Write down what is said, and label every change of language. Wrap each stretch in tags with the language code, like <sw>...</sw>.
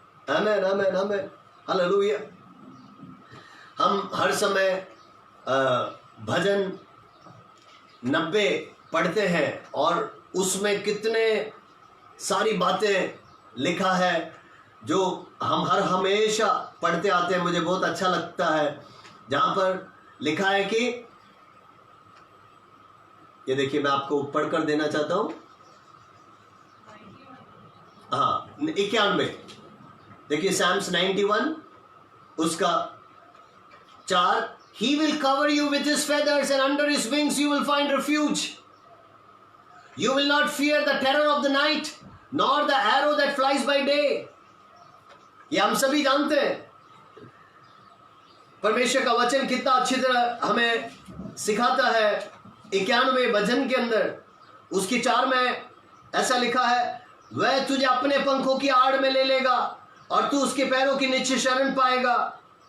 <hi>आमेन, आमेन, आमेन, hallelujah. हम हर समय भजन 90 पढ़ते हैं और उसमें कितने सारी बातें लिखा है जो हम हमेशा पढ़ते आते हैं। मुझे बहुत अच्छा लगता है जहां पर लिखा है कि, ये देखिए मैं आपको पढ़कर देना चाहता हूं। हाँ, 91, देखिए</hi> <en>Psalms 91</en> <hi>उसका 4,</hi> <en>He will cover you with his feathers and under his wings you will find refuge. You will not fear the terror of the night, nor the arrow that flies by day.</en> <hi>ये हम सभी जानते हैं। परमेश्वर का वचन कितना अच्छी तरह हमें सिखाता है। 91 भजन के अंदर उसकी 4 में ऐसा लिखा है, वह तुझे अपने पंखों की आड़ में ले लेगा और तू उसके पैरों के नीचे शरण पाएगा।</hi>